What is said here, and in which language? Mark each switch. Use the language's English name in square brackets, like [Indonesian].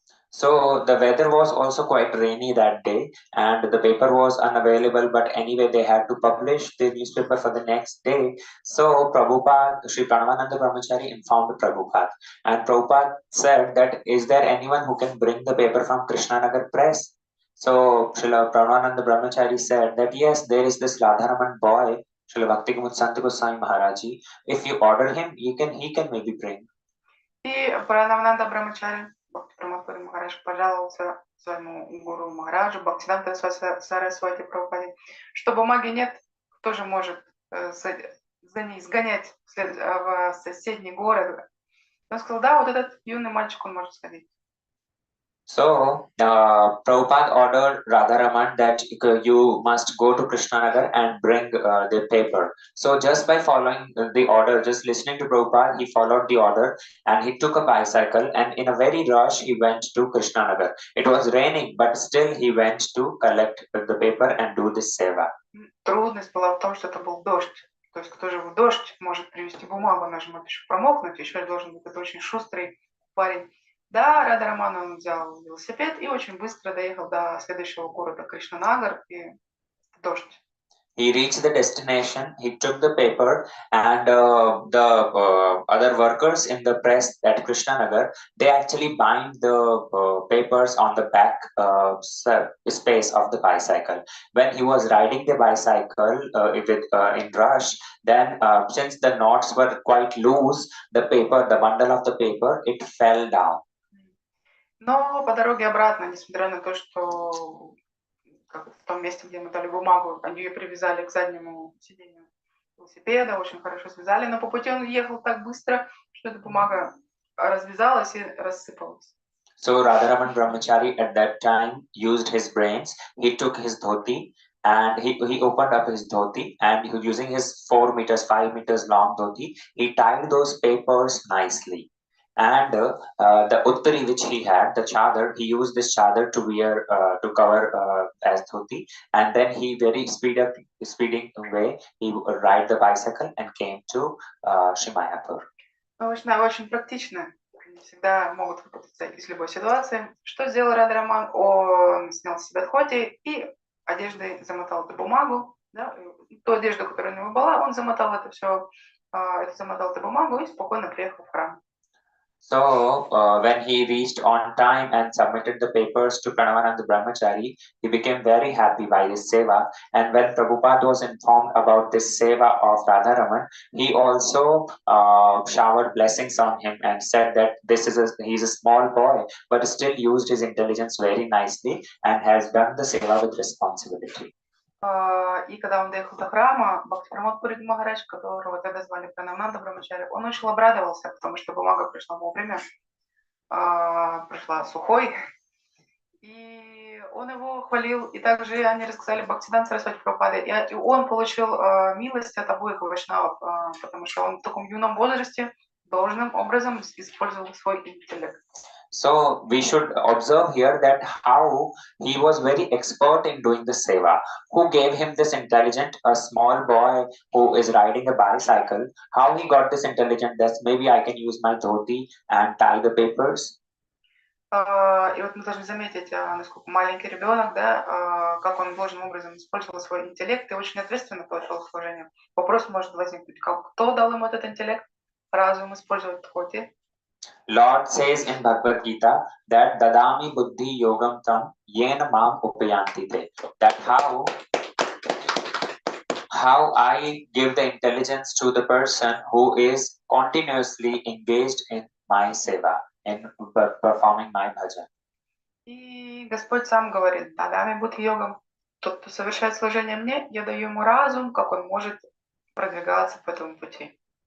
[English] So the weather was also quite rainy that day and the paper was unavailable, but anyway they had to publish the newspaper for the next day. So Prabhupada, Sri Pranavananda Brahmachari informed Prabhupada, and Prabhupada said that is there anyone who can bring the paper from Krishnanagar press? So Srila Pranavananda Brahmachari said that yes, there is this Radharaman boy, Srila Bhakti Sant Goswami Maharaji. If you order him, he can maybe bring. [Russian] И Пранавананда Брамачари Прамадпури Махарадж пожаловался своему гуру Махараджу Бхактисиданта Сарасвати Прабхупаде, что бумаги нет, кто же может за ней сгонять в соседний город. Он сказал, да, вот этот юный мальчик, он может сходить. [English] So Prabhupada ordered Radharaman that you must go to Krishnanagar and bring the paper. So just by following the order, just listening to Prabhupada, he followed the order and he took a bicycle and in a very rush he went to Krishnanagar. It was raining, but still he went to collect the paper and do this seva. [Russian] Трудность была в том, что это был дождь. То есть кто же в дождь может привезти бумагу, она же может еще промокнуть, еще должен быть это очень шустрый парень. Да, Радхараман он взял велосипед и очень быстро доехал до следующего города Кришнанагар, и дождь. [English] He reached the destination, he took the paper, and the other workers in the press at Krishnanagar, they actually bind the papers on the back space of the bicycle. When he was riding the bicycle in rush, then since the knots were quite loose, the bundle of the paper, it fell down. [Russian] Но по дороге обратно, несмотря на то, что в том месте, где мы дали бумагу, они ее привязали к заднему сиденью велосипеда, очень хорошо связали, но по пути он ехал так быстро, что эта бумага развязалась и рассыпалась. [English] So Radharaman Brahmachari at that time used his brains. He took his dhoti and he opened up his dhoti and using his 5 meters long dhoti, he tied those papers nicely. And the uttari which he had, the chadar, he used this chadar to wear, to cover as dhoti. And then he very speeding way, he would ride the bicycle and came to Sri Mayapur. [Russian] Очень практично. Они всегда могут выпутаться из любой ситуации. Что сделал Радхараман? Он снял с себя dhoti и одеждой замотал эту бумагу. Да? Ту одежду, которая у него была, он замотал это все, замотал эту бумагу и спокойно приехал в храм. [English] So when he reached on time and submitted the papers to Pranavananda Brahmachari, he became very happy by this seva. And when Prabhupada was informed about this seva of Radharaman, he also showered blessings on him and said that he's a small boy, but still used his intelligence very nicely and has done the seva with responsibility. [Russian] И когда он доехал до храма, Бхактипрамадпури Махарадж, которого тогда звали Пранавананда Брамачари, он очень обрадовался, потому что бумага пришла вовремя, пришла сухой. И он его хвалил, и также они рассказали Бхактисиданта Сарасвати Прабхупаде, и он получил милость от обоих вайшнавов, потому что он в таком юном возрасте должным образом использовал свой интеллект. [English] So we should observe here that how he was very expert in doing the seva. Who gave him this intelligence? A small boy who is riding a bicycle. How he got this intelligence? That maybe I can use my dhoti and tie the papers. [Russian] И вот мы должны заметить, насколько маленький ребенок, да, как он должным образом использовал свой интеллект и очень ответственно подошел к служению. Вопрос может возникнуть, кто дал ему этот интеллект, разум использовать dhoti. [English] Lord says in Bhagavad Gita that [Sanskrit] dadami buddhi yogam tam yena mam upayanti te. [English] That how I give the intelligence to the person who is continuously engaged in my seva, in performing my bhajan. [Russian] И Господь сам говорит, [Sanskrit] дадами будь йогам, [Russian] тот, кто совершает служение мне, я даю ему разум, как он может продвигаться по этому пути.